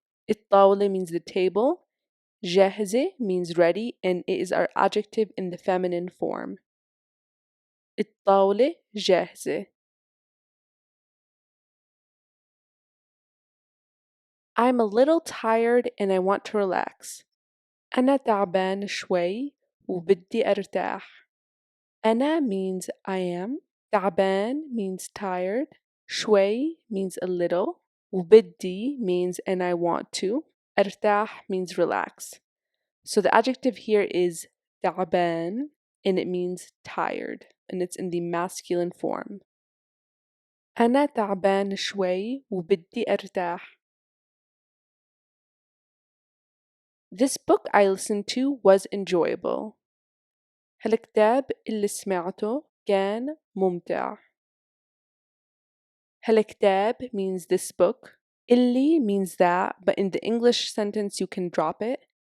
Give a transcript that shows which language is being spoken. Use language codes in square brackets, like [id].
[en] الطاولة means the table. جاهزة means ready, and it is our adjective in the feminine form. [ar] الطاولة جاهزة. [en] I'm a little tired and I want to relax. [ar] أنا تعبان شوي وبدي أرتاح. [en] أنا means I am. تعبان means tired. شوي means a little. وبدي means and I want to. أرتاح means relax. So the adjective here is تعبان and it means tired, and it's in the masculine form. [ar] أنا تعبان شوي وبدي أرتاح. [en] This book I listened to was enjoyable. [ar] هالكتاب اللي سمعته كان ممتع. [en] هالكتاب means this book. اللي means that, but in the English sentence you can drop it.